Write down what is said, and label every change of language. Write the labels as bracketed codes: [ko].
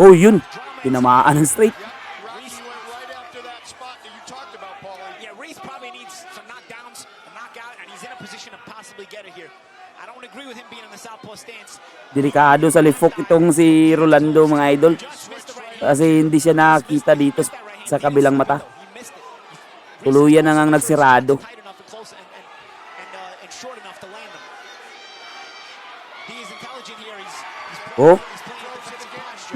[tl] Oh, yun. Tinamaan ng straight. [en] Rocky went right after that spot that you talked about, Paulie. Yeah, Reese probably needs some knockdowns, a knockout, and he's in a position to possibly get it here. I don't agree with him being in the southpaw stance. [tl] Delikado sa lifok itong si Rolando, mga idol. [en] Just missed the right hand. [tl] Kasi hindi siya nakakita dito sa kabilang mata. [en] He missed it. [tl] Tuluyan na ngang nagsirado. [en] Tight enough and close and short enough to land him. D is intelligent here. He's Oh, playing a defensive posture.